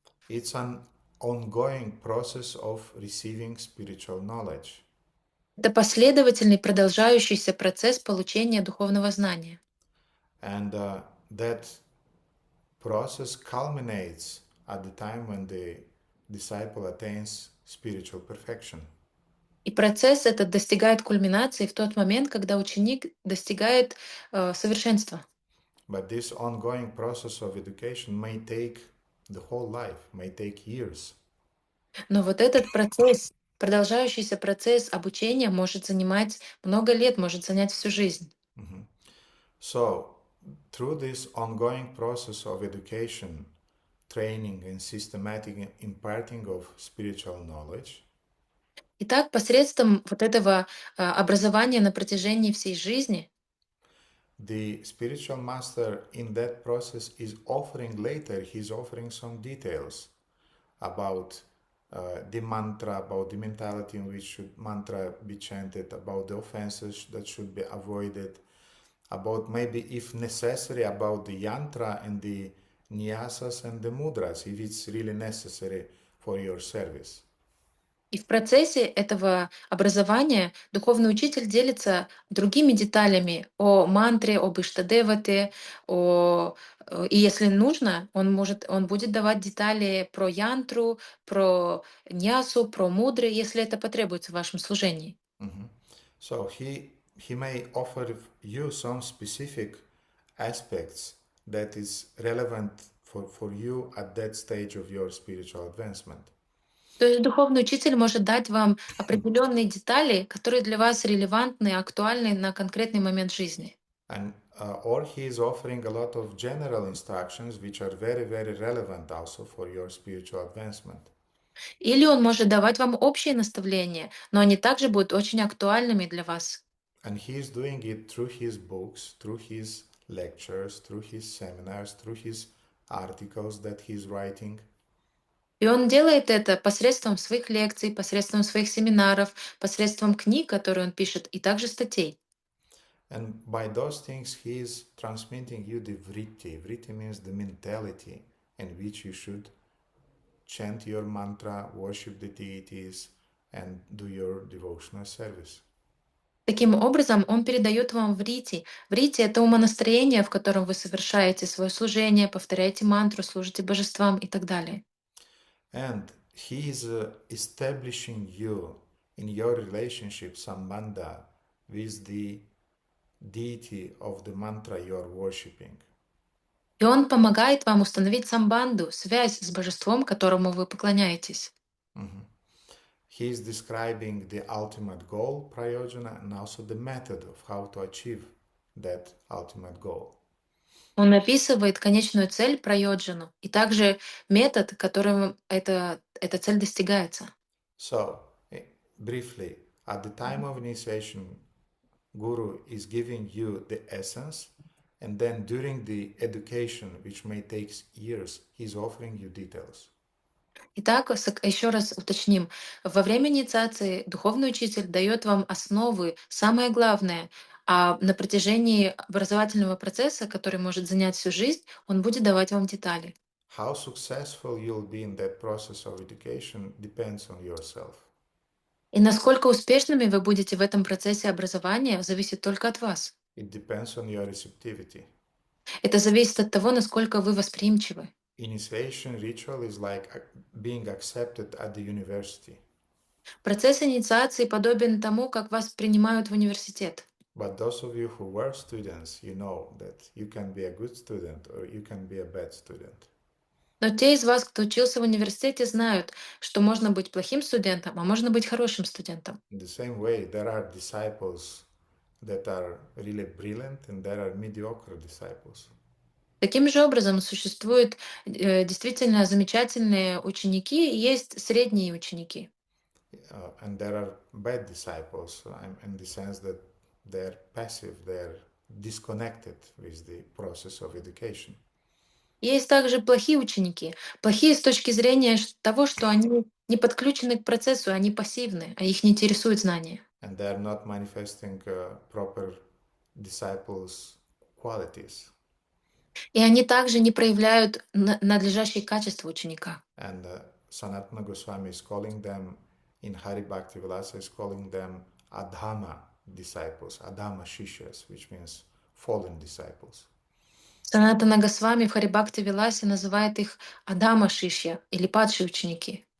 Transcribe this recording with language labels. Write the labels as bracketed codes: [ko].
[en] It's an ongoing process of receiving spiritual knowledge. [ru] Это последовательный, продолжающийся процесс получения духовного знания. [en] And that process culminates at the time when the disciple attains spiritual perfection. [ru] И процесс этот достигает кульминации в тот момент, когда ученик достигает совершенства. [en] But this ongoing process of education may take the whole life, may take years. [ru] Но вот этот процесс, продолжающийся процесс обучения может занимать много лет, может занять всю жизнь. Mhm. [en] So, through this ongoing process of education, training, and systematic imparting of spiritual knowledge, [ru] Итак, посредством вот этого образования на протяжении всей жизни [en] the spiritual master in that process is offering later, he's offering some details about the mantra, about the mentality in which should mantra be chanted, about the offenses that should be avoided, about maybe if necessary about the yantra and the nyasas and the mudras if it's really necessary for your service. [ru] и в процессе этого образования духовный учитель делится другими деталями о мантре, об иштадевате, и если нужно, он будет давать детали про янтру, про нясу, про мудры, если это потребуется в вашем служении. Mhm. [en] So he may offer you some specific aspects that is relevant for you at that stage of your spiritual advancement. [ru] То есть духовный учитель может дать вам определенные детали, которые для вас релевантны, актуальны на конкретный момент жизни. [en] And or he is offering a lot of general instructions which are very very relevant also for your spiritual advancement. [ru] Или он может давать вам общие наставления, но они также будут очень актуальными для вас. [en] And he is doing it through his books, through his lectures, through his seminars, through his articles that he's writing. [ru] И он делает это посредством своих лекций, посредством своих семинаров, посредством книг, которые он пишет, и также статей. [en] And by those things, he is transmitting you the vritti. Vritti means the mentality in which you should chant your mantra, worship the deities, and do your devotional service. [ru] Таким образом, он передает вам врити. Врити — это умонастроение, в котором вы совершаете свое служение, повторяете мантру, служите божествам и так далее. [en] And he is establishing you in your relationship sambandha with the deity of the mantra you are worshipping. [ru] И он помогает вам установить самбанду, связь с божеством, которому вы поклоняетесь. Mhm. [en] He is describing the ultimate goal, prayojana, and also the method of how to achieve that ultimate goal. [ru] Он описывает конечную цель прайоджану и также метод, которым эта цель достигается. [en] So, briefly, at the time of initiation, Guru is giving you the essence, and then during the education, which may take years, he's offering you details. [ru] Итак, еще раз уточним. Во время инициации духовный учитель дает вам основы, самое главное, а на протяжении образовательного процесса, который может занять всю жизнь, он будет давать вам детали. [en] How successful you'll be in that process of education depends on yourself. [ru] И насколько успешными вы будете в этом процессе образования, зависит только от вас. [en] It depends on your receptivity. [ru] Это зависит от того, насколько вы восприимчивы. [en] Initiation ritual is like being accepted at the university. [ru] Процесс инициации подобен тому, как вас принимают в университет. [en] But those of you who were students, you know that you can be a good student or you can be a bad student. [ru] Но те из вас, кто учился в университете, знают, что можно быть плохим студентом, а можно быть хорошим студентом. [en] In the same way, there are disciples that are really brilliant and there are mediocre disciples. [ru] Таким же образом существуют действительно замечательные ученики и есть средние ученики. [en] And there are bad disciples in the sense that they're passive, they're disconnected with the process of education. [ru] Есть также плохие ученики. Плохие с точки зрения того, что они не подключены к процессу, они пассивны, а их не интересуют знания. [en] And they're not manifesting proper disciples' qualities. [ru] И они также не проявляют надлежащие качества ученика. [en] And Sanatana Goswami is calling them, in Hari Bhakti Vilasa, is calling them Adhama disciples, Adhama Shishas, which means fallen disciples. [ru] Санатана Госвами в Харибакти Виласе называет их Адама Шишья или падшие ученики.